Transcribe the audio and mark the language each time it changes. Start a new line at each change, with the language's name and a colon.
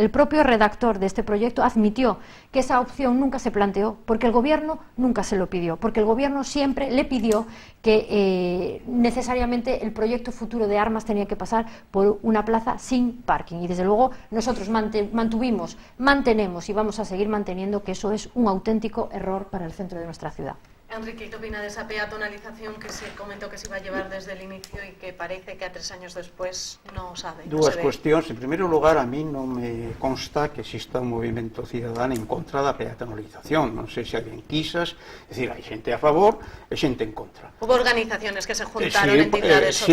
Spanish: El propio redactor de este proyecto admitió que esa opción nunca se planteó porque el gobierno nunca se lo pidió, porque el gobierno siempre le pidió que necesariamente el proyecto futuro de armas tenía que pasar por una plaza sin parking, y desde luego nosotros mantenemos y vamos a seguir manteniendo que eso es un auténtico error para el centro de nuestra ciudad. Enrique, ¿qué opina de esa peatonalización que se comentó que se iba a llevar desde el inicio y que parece que a 3 años después no sabe?
Galician: Dúas cuestións. En primeiro lugar, a mí non me consta que exista un movimento cidadano en contra da peatonalización. Non sei se hai enquisas, é dicir, hai xente a favor e xente en contra.
Spanish: Hubo organizaciones que se juntaron, entidades sociales.